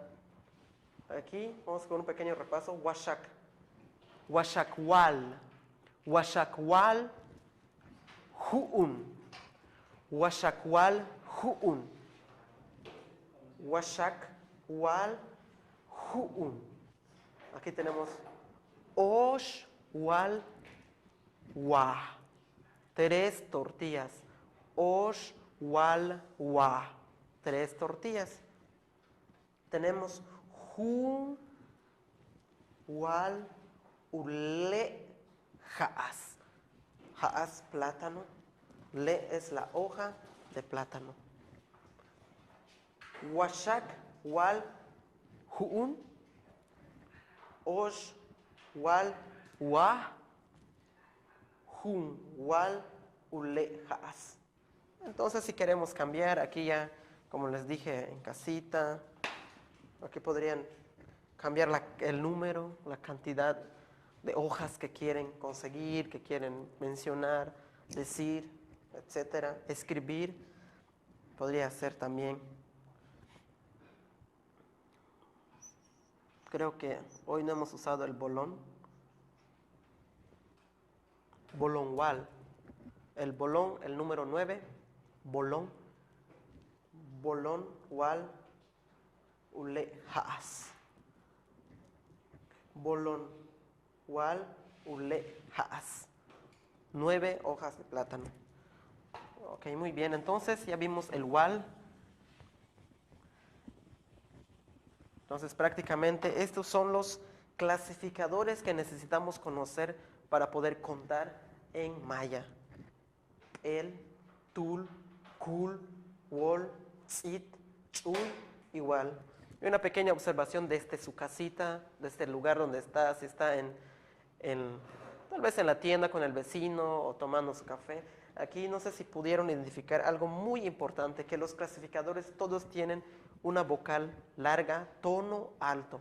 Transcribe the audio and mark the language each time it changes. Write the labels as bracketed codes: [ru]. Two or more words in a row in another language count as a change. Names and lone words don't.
[es] Aquí vamos con un pequeño repaso. [yua] Washak, washakwal, washakwal, ju'un, washakwal, ju'un, washakwal, ju'un. [es] Aquí tenemos osh, [yua] wal, wa. [es] 3 tortillas. [yua] Osh, wal, wa. [es] 3 tortillas. Tenemos jun, [yua] wal, ule, ja'as. Ja'as, [es] plátano. Le es la hoja de plátano. [yua] Washak, wal, ju'un. Osh, wal, wa. Jun, wal, ule, ja'as. [es] Entonces, si queremos cambiar, aquí ya, como les dije, en casita, aquí podrían cambiar el número, la cantidad de hojas que quieren conseguir, que quieren mencionar, decir, etcétera. Escribir podría ser también. Creo que hoy no hemos usado el bolón. [yua] Bolonwal. [es] El bolón, el número 9. Bolón. [yua] Bolón, wal, ule, ja'as. Bolón, wal, ule, ja'as. [es] 9 hojas de plátano. Ok, muy bien. Entonces ya vimos el wal. Entonces prácticamente estos son los clasificadores que necesitamos conocer para poder contar en maya. [yua] El, tul, kul, wol, tzit, chuy, igual. [es] Y una pequeña observación desde su casita, desde el lugar donde está, si está tal vez en la tienda con el vecino o tomando su café. Aquí no sé si pudieron identificar algo muy importante, que los clasificadores todos tienen una vocal larga, tono alto.